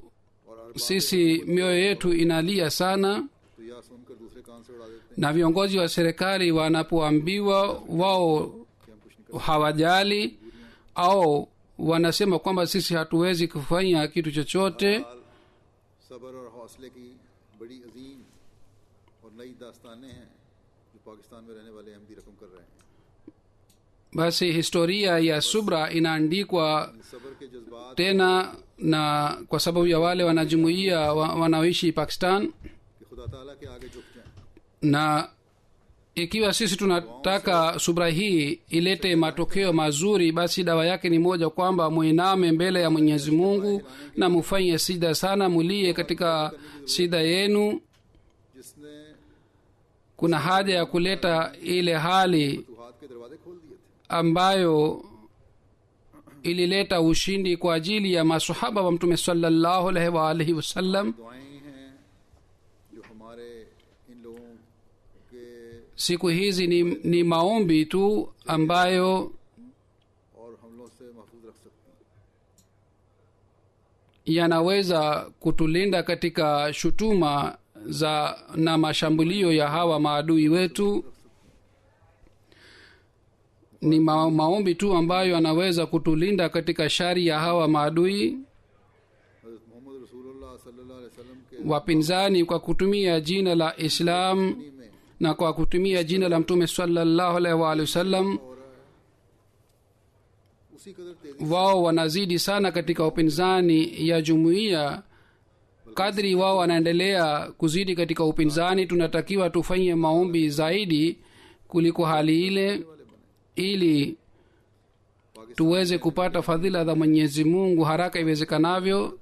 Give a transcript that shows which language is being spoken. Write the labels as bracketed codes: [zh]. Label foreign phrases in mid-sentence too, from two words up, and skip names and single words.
[sw] Sisi mioyo yetu inalia sana, [ur] تو یہ سن کر دوسرے کان سے اڑا دیتے [sw] na viongozi wa serikali wanapoambiwa wao [ur] ہیں کہ ہم کچھ نہیں [sw] hawajali au wanasema kwamba sisi hatuwezi kufanya kitu chochote. [ur] کر صبر اور حوصلے کی بڑی عظیم اور نئی داستانیں ہیں جو پاکستان میں رہنے والے احمدی رقم کر رہے ہیں. [sw] Basi historia ya subra inaandikwa [ur] صبر کے جذبات [sw] tena, na kwa sababu ya wale wanajumuia wanaoishi Pakistan. [ur] کہ خدا تعالیٰ کے آگے جھک جائیں. [sw] Na ikiwa sisi tunataka subra hii ilete matokeo mazuri, basi dawa yake ni moja, kwamba muiname mbele ya Mwenyezi Mungu na mufanye sida sana, mulie katika sida yenu. [ur] जिसने [sw] Kuna haja ya kuleta ile hali [ur] فتوحات کے دروازے کھول دیے تھے. [sw] ambayo ilileta ushindi kwa ajili ya masahaba wa Mtume [ar] صلى الله عليه وآله وسلم. [ur] دعائیں ہیں جو ہمارے ان لوگوں کے [sw] Siku hizi ni maombi tu ambayo [ur] اور حملوں سے محفوظ رکھ سکتی ہیں. [sw] yanaweza kutulinda katika shutuma za na mashambulio ya hawa maadui wetu. Ni maombi tu ambayo yanaweza kutulinda katika shari ya hawa maadui [ur] حضرت محمد رسول اللہ [ar] صلى الله عليه وسلم [ur] के [sw] wapinzani, kwa kutumia jina la Islam [ur] में [sw] na kwa kutumia jina la Mtume [ar] صلى الله عليه وآله وسلم, [ur] ہو رہا ہے اسی قدر تیزی [sw] wao wanazidi sana katika upinzani ya jumuiya. Kadri wao wanaendelea kuzidi katika upinzani, tunatakiwa tufanye maombi zaidi kuliko hali ile, ili tuweze kupata fadhila za Mwenyezi Mungu haraka iwezekanavyo.